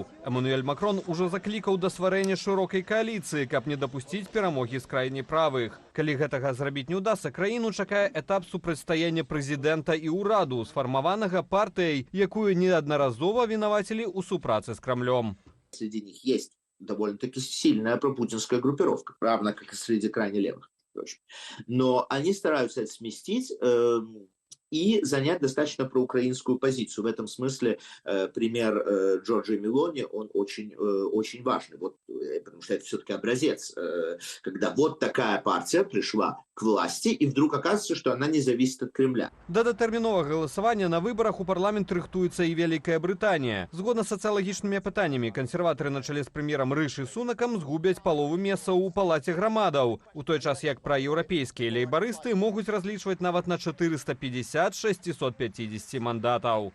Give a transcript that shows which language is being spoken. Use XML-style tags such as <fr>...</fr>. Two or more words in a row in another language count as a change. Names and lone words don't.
<be>Эмануэль Макрон ужо заклікаў да стварэння шырокай кааліцыі, каб не дапусціць перамогі з крайне правых. Калі гэтага зрабіць не ўдасца, краіну чакае этап супрацьстаяння прэзідэнта і ўраду, сфармаванага партыяй, якую неаднаразова вінавацілі ў супрацы з Крамлём.</be> <ru>Среди них есть довольно-таки сильная пропутинская группировка, равно как и среди крайне левых. Но они стараются это сместить и занять достаточно проукраинскую позицию. В этом смысле пример Джорджии Мелони, он очень важный, вот, потому что это все-таки образец, когда вот такая партия пришла к власти, и вдруг оказывается, что она не зависит от Кремля.</ru> <be>Да датэрміновага галасавання на выбарах у парламент рыхтуецца і Вялікая Брытанія. Згодна з сацыялагічнымі апытаннямі, кансерватары на чале з прэм'ерам Рышы Сунакам згубяць палову месцаў у палаце грамадаў, у той час як праеўрапейскія лейбарысты могуць разлічваць нават на 450 650 мандатаў.</be>